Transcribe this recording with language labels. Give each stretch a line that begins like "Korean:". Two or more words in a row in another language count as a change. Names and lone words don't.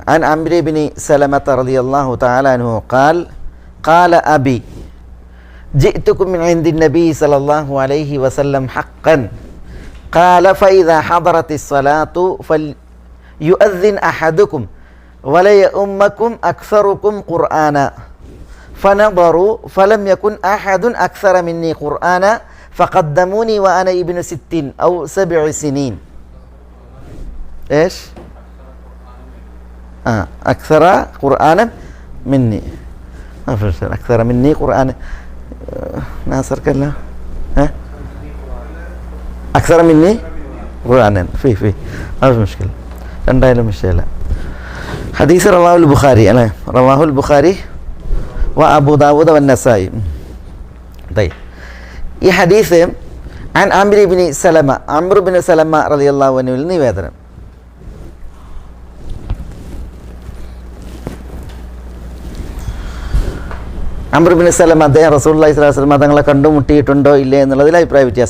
Arabic: عن عمرو بن سلمة رضي الله تعالى عنه قال أبي جئتكم من عند النبي صلى الله عليه وسلم حقا قال فإذا حضرت الصلاة فليؤذن أحدكم وليؤمكم أكثركم قرآنا فنظروا فلم يكن أحد أكثر مني قرآنا فقدموني وأنا ابن 60 أو 7 سنين. ايش اكثر قرانا مني اكثر مني قرانا ناصر كلا اكثر مني قرانا في ما في مشكله
Malayalam: രണ്ടായാലും വിഷയമല്ല.
Arabic: حديث رواه البخاري അല്ലേ, رواه البخاري و أبو داود و النسائي.
Malayalam: ഈ ഹദീസ്
Arabic: عن عمرو بن سلمة,
Malayalam: അംർ ഇബ്നു സലമ റളിയല്ലാഹു അൻഹുവിൽ നിവേദനം. അംർ ബിൻ സലമ അദ്ദേഹം
Arabic: رسول الله صلى الله عليه وسلم
Malayalam: തങ്ങളെ കണ്ടുമുട്ടിയിട്ടുണ്ടോ ഇല്ലേ എന്നുള്ളതിൽ അഭിപ്രായ വ്യത്യാസം.